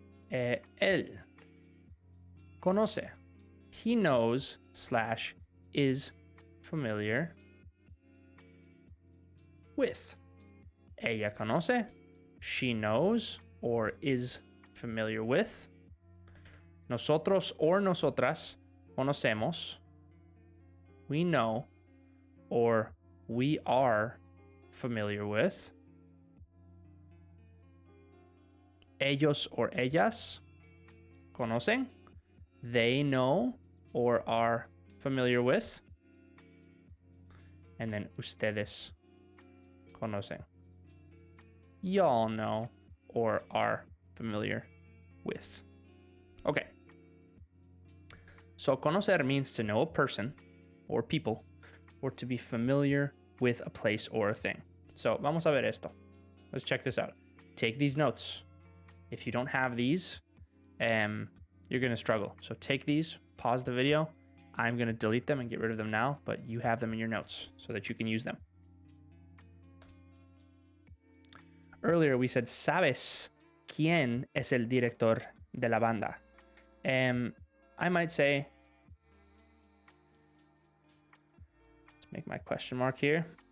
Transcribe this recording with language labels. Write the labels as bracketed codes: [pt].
[es] Él conoce. [en] He knows / is familiar with. [es] Ella conoce. [en] She knows or is familiar with. [es] Nosotros or nosotras conocemos. [en] We know or we are familiar with. [es] Ellos or ellas conocen. [en] They know or are familiar with. And then [es] ustedes conocen. [en] Y'all know or are familiar with. Okay. So conocer means to know a person or people or to be familiar with a place or a thing. So [es] vamos a ver esto. [en] Let's check this out. Take these notes. If you don't have these, you're going to struggle. So take these, pause the video. I'm going to delete them and get rid of them now, but you have them in your notes so that you can use them. Earlier we said, [es] ¿sabes quién es el director de la banda? [en] I might say, let's make my question mark here.